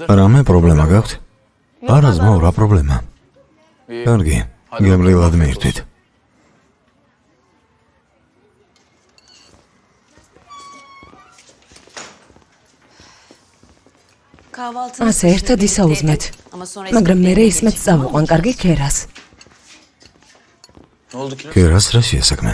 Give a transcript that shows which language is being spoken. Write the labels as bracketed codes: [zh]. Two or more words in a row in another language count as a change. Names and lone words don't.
[ka] რამე პრობლემა გაქვთ? არა, ძმაო, რა პრობლემა? კარგი, გემრიელად მიირთვით. [tr] Kahvaltını [ka] ასე ერთად ისაუზმეთ. [tr] Ama sonra [ka] მაგრამ მერე ისმეთს წავუყვან კარგი ქერას. [tr] Ne oldu ki? [ka] კერას რა შეასაქმე?